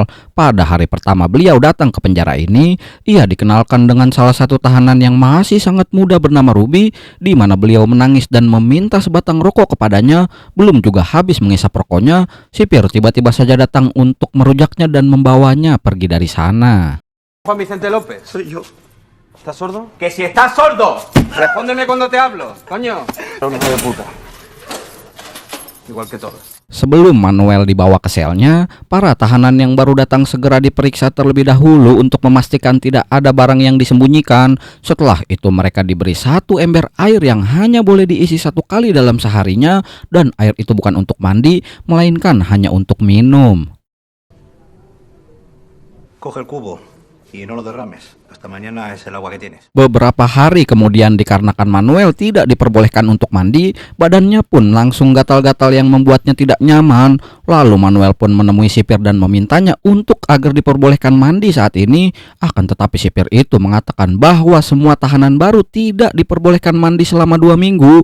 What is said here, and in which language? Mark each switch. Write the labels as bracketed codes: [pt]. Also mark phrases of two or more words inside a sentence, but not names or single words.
[id] Pada hari pertama beliau datang ke penjara ini, ia dikenalkan dengan salah satu tahanan yang masih sangat muda bernama Ruby, di mana beliau menangis dan meminta sebatang rokok kepadanya. Belum juga habis mengisap rokoknya, sipir tiba-tiba saja datang untuk merujaknya dan membawanya pergi dari sana. [es] Juan Vicente López. Soy yo. ¿Estás sordo? ¡Que si estás sordo! Respóndeme cuando te hablo, coño. Era un hijo de puta. Igual que todos. [id] Sebelum Manuel dibawa ke selnya, para tahanan yang baru datang segera diperiksa terlebih dahulu untuk memastikan tidak ada barang yang disembunyikan. Setelah itu mereka diberi 1 ember air yang hanya boleh diisi 1 kali dalam seharinya, dan air itu bukan untuk mandi, melainkan hanya untuk minum. [es] Coge el cubo y no lo derrames. Hasta mañana es el agua que tienes. [id] Beberapa hari kemudian, dikarenakan Manuel tidak diperbolehkan untuk mandi, badannya pun langsung gatal-gatal yang membuatnya tidak nyaman. Lalu Manuel pun menemui sipir dan memintanya untuk agar diperbolehkan mandi saat ini. Akan tetapi sipir itu mengatakan bahwa semua tahanan baru tidak diperbolehkan mandi selama 2 minggu.